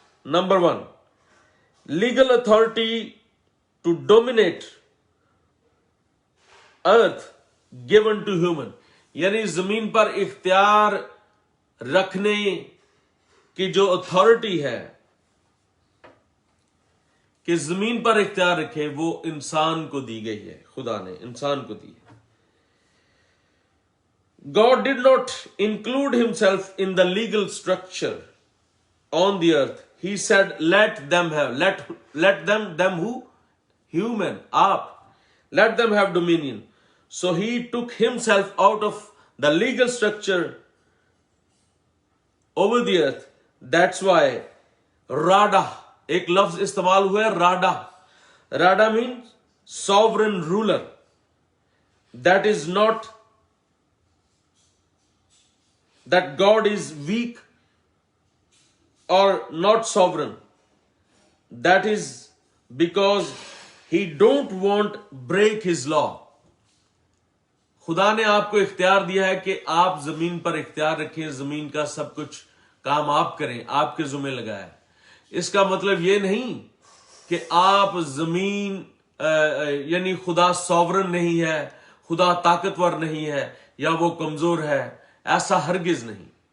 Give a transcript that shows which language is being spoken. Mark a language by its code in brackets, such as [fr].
[hi] Number 1, [en] legal authority to dominate earth given to human, [hi] यानी जमीन पर इख्तियार रखने की जो अथॉरिटी है कि जमीन पर इख्तियार रखे, वो इंसान को दी गई है. खुदा ने इंसान को दी है. [en] God did not include himself in the legal structure on the earth. He said, let them have, let them who? Human, up. Let them have dominion. So he took himself out of the legal structure over the earth. That's why [hi] Rada, एक लफ्ज इस्तेमाल हुआ है राडा. [en] राडा means sovereign ruler. That is not that God is weak or not sovereign. That is because he don't want break his law. [hi] खुदा ने आपको इख्तियार दिया है कि आप जमीन पर इख्तियार रखें, जमीन का सब कुछ काम आप करें, आपके जुम्मे लगाया है. इसका मतलब ये नहीं कि आप जमीन यानी खुदा सॉवरन नहीं है, खुदा ताकतवर नहीं है या वो कमजोर है, ऐसा हरगिज नहीं.